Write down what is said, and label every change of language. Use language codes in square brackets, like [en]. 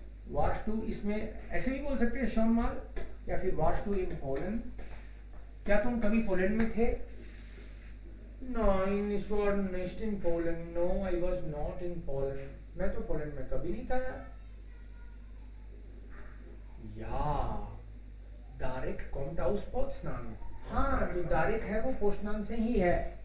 [hi] Wars to इसमें ऐसे भी बोल सकते हैं शॉन माल, या फिर वार्स टू इन पोलैंड, क्या तुम कभी पोलैंड में थे? [de] Nein, ich war nicht in Polen. [en] No, I was not in Poland. [hi] मैं तो पोलैंड में कभी नहीं था यार। या डायरेक्ट [de] kommt aus Potsdam। [hi] हाँ, जो डायरेक्ट है वो पोस्टनाम से ही है।